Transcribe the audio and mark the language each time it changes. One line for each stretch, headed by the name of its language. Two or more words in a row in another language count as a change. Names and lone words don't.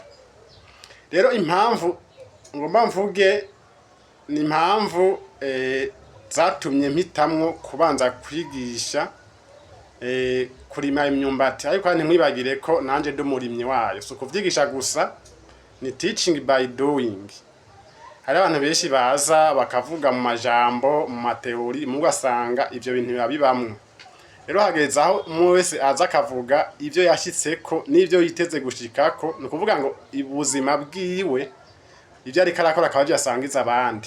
Rundi: Rero impamvu ngomba mvuge ni impamvu zatumye mpitamwo kubanza kwigisha kurima imyumbati. Ariko ntimwibagire ko nanje ndumurimyi wayo, so kuvyigisha gusa, ni
English: teaching by doing.
Rundi: Hari abantu benshi baza bakavuga mu majambo, mu mateori, mugasanga ivyo bintu babibamwe. Rero hageze aho umwe wese aza akavuga ivyo yashitseko n'ivyo yiteze gushikako, nukuvuga ngo ubuzima bwiwe ivyo ariko arakora akaba vyasangiza abandi.